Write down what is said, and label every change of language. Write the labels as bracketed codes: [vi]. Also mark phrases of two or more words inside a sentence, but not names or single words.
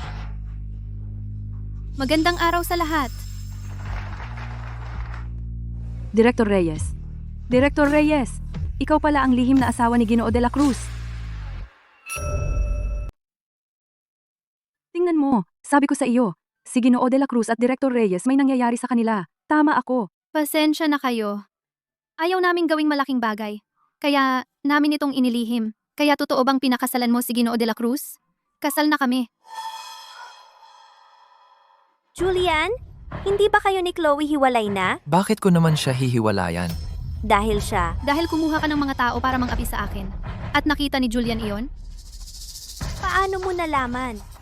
[tl] Magandang araw sa lahat. Director Reyes. Director Reyes, ikaw pala ang lihim na asawa ni Ginoo de la Cruz. Tingnan mo, sabi ko sa iyo, si Ginoo de la Cruz at Director Reyes may nangyayari sa kanila. Tama ako. Pasensya na kayo. Ayaw naming gawing malaking bagay. Kaya namin itong inilihim. Kaya totoo bang pinakasalan mo si Ginoo de la Cruz? Kasal na kami. Julian, hindi ba kayo ni Chloe hiwalay na? Bakit ko naman siya hihiwalayan? Dahil siya. Dahil kumuha ka ng mga tao para mang-api sa akin. At nakita ni Julian iyon? Paano mo nalaman?